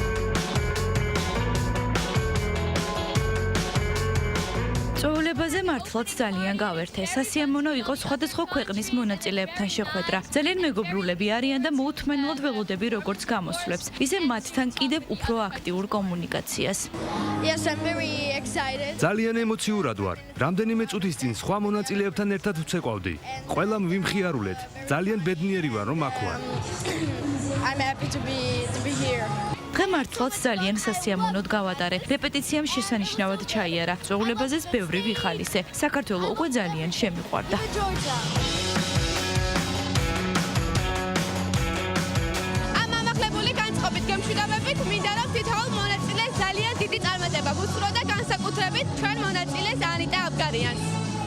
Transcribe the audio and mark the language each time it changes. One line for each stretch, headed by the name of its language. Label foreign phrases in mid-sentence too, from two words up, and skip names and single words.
Georgian: წვეულებაზე მართლაც ძალიან გავერთე. სასიამოვნო იყო სხვადასხვა ქვეყნის მონაწილეებთან შეხვედრა. ძალიან მეგობრულები არიან და მოუთმენლად ველოდები როგორც გამოსვლებს, ისე მათთან კიდევ უფრო აქტიურ კომუნიკაციას.
English: Yes, I'm very excited.
Georgian: ძალიან ემოციურად ვარ. რამდენიმე წუთის წინ სხვა მონაწილეებთან ერთად ვცეკვავდი. ყველამ ვიმხიარულეთ. ძალიან ბედნიერი ვარ, რომ აქ ვარ.
English: I'm happy to be here.
Georgian: დღე მართლაც ძალიან სასიამოვნოდ გავატარე. რეპეტიციამ შესანიშნავად ჩაიარა. წვეულებაზეც ბევრი ვიხალისე. საქართველო უკვე ძალიან შემიყვარდა. ამ ამაღლებული განწყობით გემშვიდობებით მინდა რომ თითოეულ მონაწილეს ძალიან დიდი წარმატება ვუსურვო და განსაკუთრებით ჩვენ მონაწილეს ანიტა აბგარიანს.